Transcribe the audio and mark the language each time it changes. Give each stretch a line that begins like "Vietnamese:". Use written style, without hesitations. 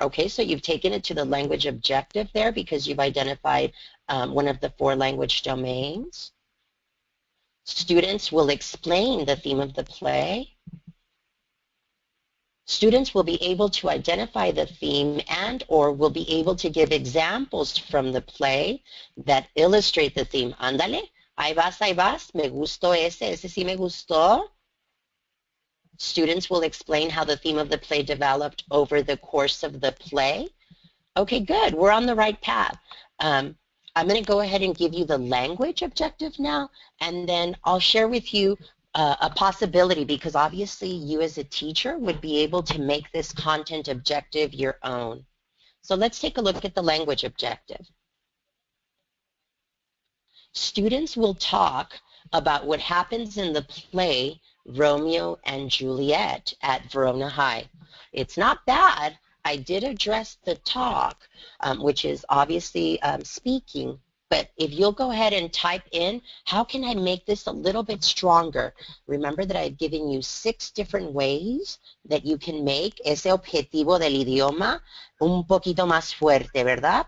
English: Okay, so you've taken it to the language objective there because you've identified one of the 4 language domains. Students will explain the theme of the play. Students will be able to identify the theme and or will be able to give examples from the play that illustrate the theme.
Spanish: Ándale, ahí vas, me gustó ese sí me gustó.
English: Students will explain how the theme of the play developed over the course of the play. Okay, good, we're on the right path. I'm going to go ahead and give you the language objective now, and then I'll share with you a possibility, because obviously you as a teacher would be able to make this content objective your own. So let's take a look at the language objective. Students will talk about what happens in the play Romeo and Juliet at Verona High. It's not bad. I did address the talk, which is obviously speaking. But if you'll go ahead and type in, how can I make this a little bit stronger? Remember that I've given you 6 different ways that you can make
Spanish: ese objetivo del idioma un poquito más fuerte, ¿verdad?